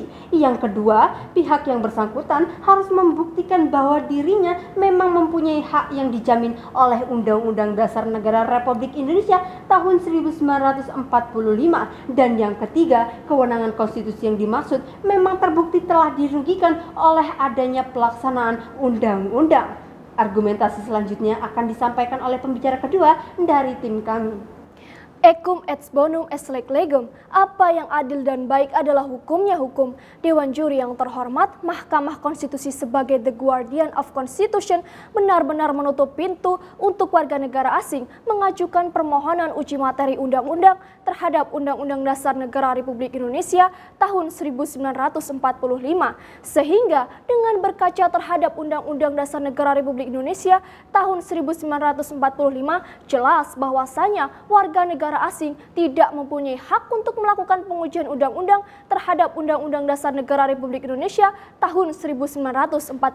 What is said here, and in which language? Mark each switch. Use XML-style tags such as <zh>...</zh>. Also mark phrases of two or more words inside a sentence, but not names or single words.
<id>Yang kedua, pihak yang bersangkutan harus membuktikan bahwa dirinya memang mempunyai hak yang dijamin oleh Undang-Undang Dasar Negara Republik Indonesia tahun 1945. Dan yang ketiga, kewenangan konstitusi yang dimaksud memang terbukti telah dirugikan oleh adanya pelaksanaan undang-undang. Argumentasi selanjutnya akan disampaikan oleh pembicara kedua dari tim kami.</id> <la>Equum et bonum est leg legem.</la> <id>Apa yang adil dan baik adalah hukumnya hukum. Dewan Juri yang terhormat, Mahkamah Konstitusi sebagai</id> <en>the guardian of constitution</en> <id>benar-benar menutup pintu untuk warga negara asing mengajukan permohonan uji materi undang-undang terhadap Undang-Undang Dasar Negara Republik Indonesia tahun 1945. Sehingga dengan berkaca terhadap Undang-Undang Dasar Negara Republik Indonesia tahun 1945, jelas bahwasanya warga negara asing tidak mempunyai hak untuk melakukan pengujian undang-undang terhadap Undang-Undang Dasar Negara Republik Indonesia tahun 1945.</id>